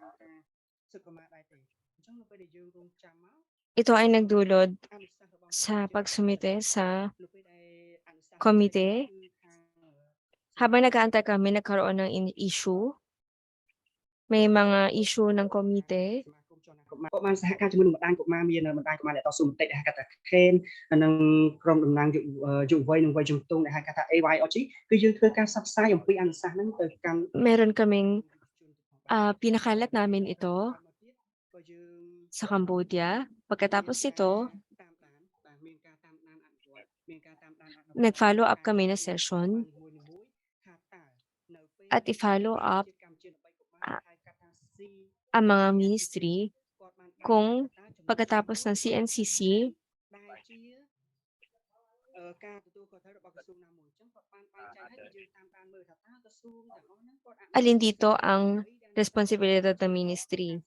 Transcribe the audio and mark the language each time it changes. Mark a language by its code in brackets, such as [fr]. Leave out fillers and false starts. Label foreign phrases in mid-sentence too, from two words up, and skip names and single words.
[tl] Ito ay nagdulot sa pagsumite sa komite. Habang nag-aantay kami, nagkaroon ng issue. May mga issue ng komite. [km] ក៏បានសហការជាមួយនឹងបណ្ដាញកុមារមានបណ្ដាញកុមារអ្នកតស៊ូមតិដែលហៅថា CAN និងក្រុមតំណាងយុវវ័យនិងវ័យជំទង់ដែលហៅថា AYOG គឺយើងធ្វើការផ្សព្វផ្សាយអំពីអនុសាសន៍ហ្នឹងទៅកាន់ [tl] Meron kaming pinakalat namin ito sa Cambodia. Pagkatapos ito, nag-follow up kami na session at i-follow up ang mga ministry kung pagkatapos ng CNCC alin dito ang responsibilidad ng ministry.